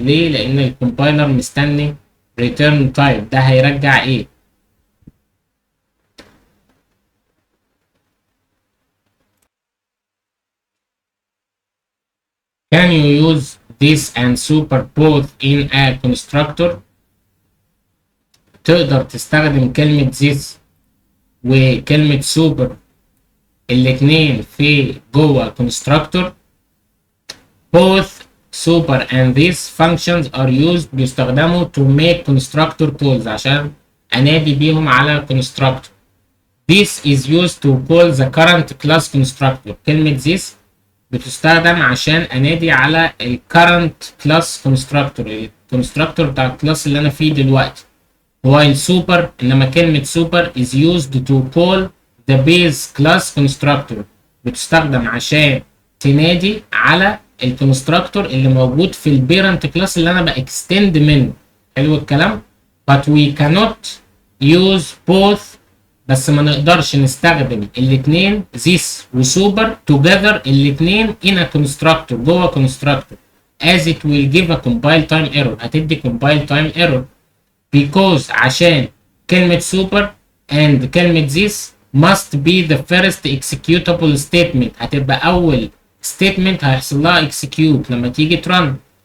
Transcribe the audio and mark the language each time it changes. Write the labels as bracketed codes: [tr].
[ar] ليه؟ لأن الكومبايلر مستني return type، ده هيرجع إيه؟ [en] Can you use this and superpose in a constructor؟ [ar] تقدر تستخدم كلمة this وكلمة super الاتنين في جوه constructor. [en] Both super and this functions are used، بيستخدموا to make constructor calls [ar] عشان أنادي بيهم على [en] constructor. This is used to call the current class constructor. [ar] كلمة this بتستخدم عشان أنادي على ال current class constructor، الكونستراكتور بتاع الكلاس اللي أنا فيه دلوقتي. while super إنما كلمة super [en] is used to call the base class constructor، [ar] بتستخدم عشان تنادي على الكونستراكتور اللي موجود في البيرنت كلاس اللي انا باكستند منه. حلو الكلام. [en] but we cannot use both، [ar] بس ما نقدرش نستخدم الاثنين [en] this وسوبر together الاثنين in a constructor جوه constructor as it will give a compile time error، هتدي compile time error because عشان كلمة super and كلمة this must be the first executable statement، [ar] هتبقى أول statement هيحصل لها execute لما تيجي ترن.